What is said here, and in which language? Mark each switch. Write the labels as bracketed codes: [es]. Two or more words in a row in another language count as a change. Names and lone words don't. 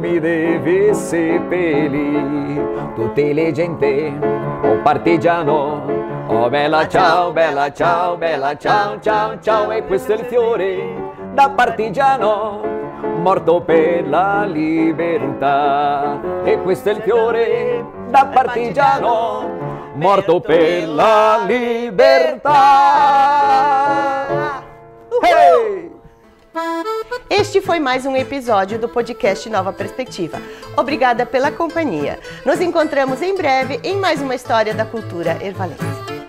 [it] mi devi seppellire, tutte le gente, oh partigiano, oh bella ciao, bella ciao, bella ciao, ciao, ciao, e questo è il fiore da partigiano, morto per la libertà, e questo è il fiore da partigiano, morto per la libertà. Hey! [pt] Este foi mais um episódio do podcast Nova Perspectiva. Obrigada pela companhia. Nos encontramos em breve em mais uma história da cultura ervalense.